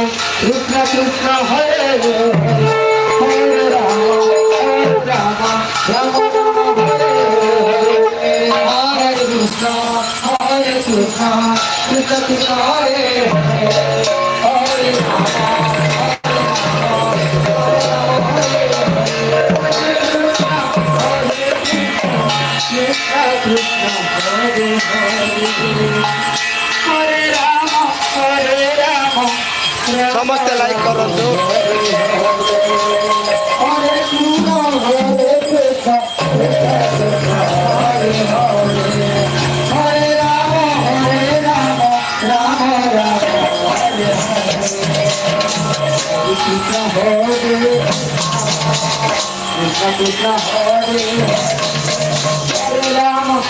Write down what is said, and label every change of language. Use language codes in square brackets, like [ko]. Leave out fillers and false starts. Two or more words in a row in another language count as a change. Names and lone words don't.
[sa] Krishna Hare Hare, Hare Rama, Rama Rama Hare Hare, Hare Krishna, Krishna Krishna Hare Hare, Hare Rama, Krishna Krishna Hare Hare, Hare Rama, [or] ସମସ୍ତେ ଲାଇକ୍ କରନ୍ତୁ। [sa] Hare Krishna, Hare Krishna, Krishna Krishna Hare Hare, Hare Rama, Rama Rama Hare Hare, Krishna Hare Krishna Krishna Hare Hare Rama,